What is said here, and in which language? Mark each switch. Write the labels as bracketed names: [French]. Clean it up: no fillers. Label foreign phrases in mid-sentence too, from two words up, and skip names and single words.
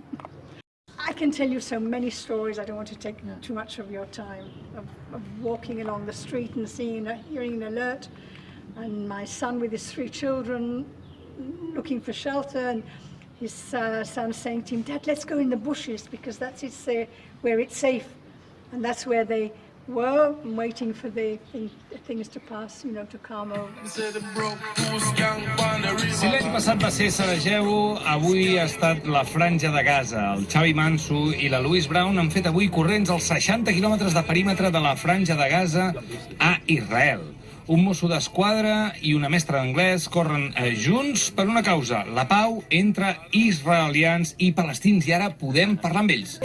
[English] I can tell you so many stories. I don't want to take too much of your time, of walking along the street and hearing an alert, and my son with his 3 children looking for shelter, and his son saying to him, "Dad, let's go in the bushes because that's where it's safe." And that's where they were, waiting for the things to pass, to calm over. [Catalan] Si l'any passat va ser Sarajevo, avui ha estat la Franja de Gaza. El Xavi Manso i la Louise Brown han fet avui corrents als 60 quilòmetres de perímetre de la Franja de Gaza a Israel. Un mosso d'esquadra i una mestra d'anglès corren junts per una causa, la pau entre israelians i palestins, i ara podem parlar amb ells.